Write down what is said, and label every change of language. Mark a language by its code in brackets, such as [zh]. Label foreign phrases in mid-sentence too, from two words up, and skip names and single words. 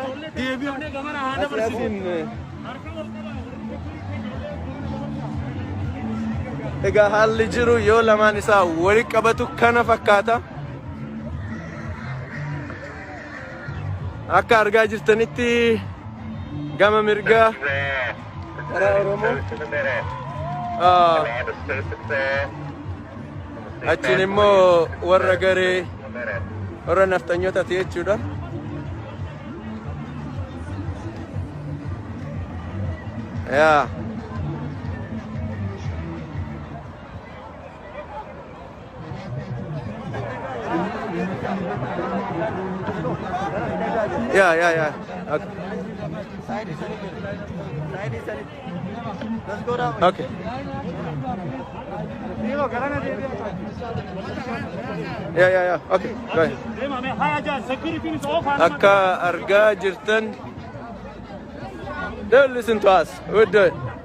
[om] Asiin egaa haalli jiru yoo lamaan isaa walitti qabatu kana fakkaata. akka argaa jirtanitti gama mirgaa karaa Oromoo achiin immoo warra garee warra naftanyootati jechuudha. [en] Yeah. Yeah. Okay. Let's go down. Okay. Yeah. Okay. Go ahead. [om] Akka argaa jirtan, [en] don't listen to us. We'll do it.